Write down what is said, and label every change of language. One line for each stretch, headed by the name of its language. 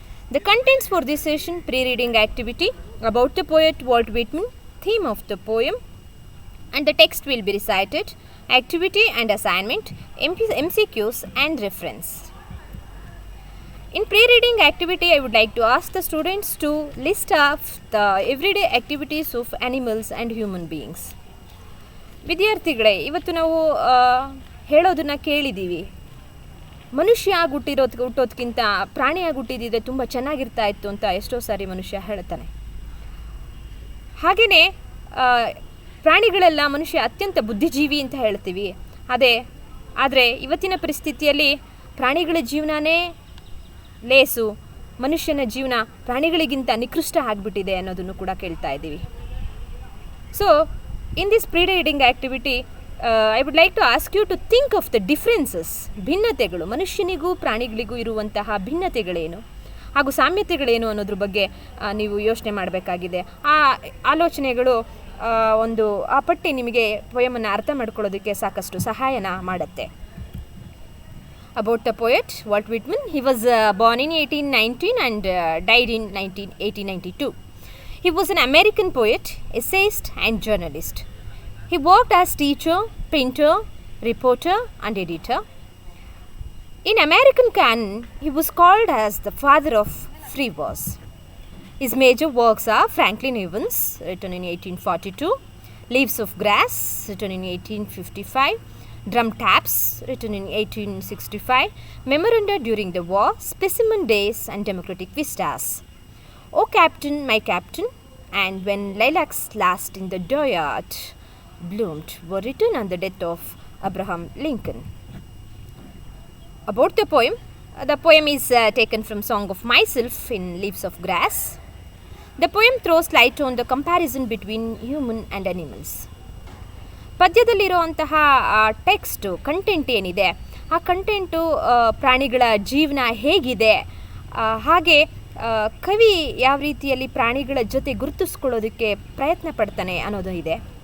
English: The contents for this session: pre-reading activity about the poet Walt Whitman, theme of the poem, and the text will be recited, activity and assignment, MCQs and reference. In pre-reading activity, I would like to ask the students to list off the everyday activities of animals and human beings.
Kannada: ವಿದ್ಯಾರ್ಥಿಗಳೇ, ಇವತ್ತು ನಾವು ಹೇಳೋದನ್ನು ಕೇಳಿದ್ದೀವಿ. ಮನುಷ್ಯ ಹುಟ್ಟೋದಕ್ಕಿಂತ ಪ್ರಾಣಿಯಾಗಿ ಹುಟ್ಟಿದಿದ್ರೆ ತುಂಬ ಚೆನ್ನಾಗಿರ್ತಾ ಇತ್ತು ಅಂತ ಎಷ್ಟೋ ಸಾರಿ ಮನುಷ್ಯ ಹೇಳ್ತಾನೆ. ಹಾಗೆಯೇ ಪ್ರಾಣಿಗಳೆಲ್ಲ ಮನುಷ್ಯ ಅತ್ಯಂತ ಬುದ್ಧಿಜೀವಿ ಅಂತ ಹೇಳ್ತೀವಿ. ಆದರೆ ಇವತ್ತಿನ ಪರಿಸ್ಥಿತಿಯಲ್ಲಿ ಪ್ರಾಣಿಗಳ ಜೀವನನೇ ಲೇಸು, ಮನುಷ್ಯನ ಜೀವನ ಪ್ರಾಣಿಗಳಿಗಿಂತ ನಿಕೃಷ್ಟ ಆಗಿಬಿಟ್ಟಿದೆ ಅನ್ನೋದನ್ನು ಕೂಡ ಕೇಳ್ತಾ ಇದ್ದೀವಿ.
English: so in this pre-reading activity I would like to ask you to think of the differences,
Kannada: ಭಿನ್ನತೆಗಳು, ಮನುಷ್ಯನಿಗೂ ಪ್ರಾಣಿಗಳಿಗೂ ಇರುವಂತಹ ಭಿನ್ನತೆಗಳೇನು ಹಾಗೂ ಸಾಮ್ಯತೆಗಳೇನು ಅನ್ನೋದ್ರ ಬಗ್ಗೆ ನೀವು ಯೋಚನೆ ಮಾಡಬೇಕಾಗಿದೆ. ಆ ಆಲೋಚನೆಗಳು ಆ ಪಟ್ಟಿ ನಿಮಗೆ ಪೊಯಮನ್ನು ಅರ್ಥ ಮಾಡ್ಕೊಳ್ಳೋದಕ್ಕೆ ಸಾಕಷ್ಟು ಸಹಾಯನ ಮಾಡುತ್ತೆ.
English: About the poet Walt Whitman, he was born in 1819 and died in 1892. He was an American poet, essayist and journalist. He worked as teacher, printer, reporter and editor. In American canon, he was called as the father of free verse. His major works are Franklin Evans, written in 1842, Leaves of Grass, written in 1855, Drum Taps, written in 1865, Memoranda During the War, Specimen Days and Democratic Vistas, O Captain, My Captain, and When Lilacs Last in the Dooryard Bloomed were written on the death of Abraham Lincoln. About the poem is taken from Song of Myself in Leaves of Grass. The poem throws light on the comparison between human and animals.
Kannada: ಪದ್ಯದಲ್ಲಿರುವಂತಹ text content ಏನಿದೆ, ಆ content ಪ್ರಾಣಿಗಳ ಜೀವನ ಹೇಗಿದೆ, ಹಾಗೆ ಕವಿ ಯಾವ ರೀತಿಯಲ್ಲಿ ಪ್ರಾಣಿಗಳ ಜೊತೆ ಗುರುತಿಸ್ಕೊಳ್ಳೋದಕ್ಕೆ ಪ್ರಯತ್ನ ಪಡ್ತಾನೆ ಅನ್ನೋದು ಇದೆ.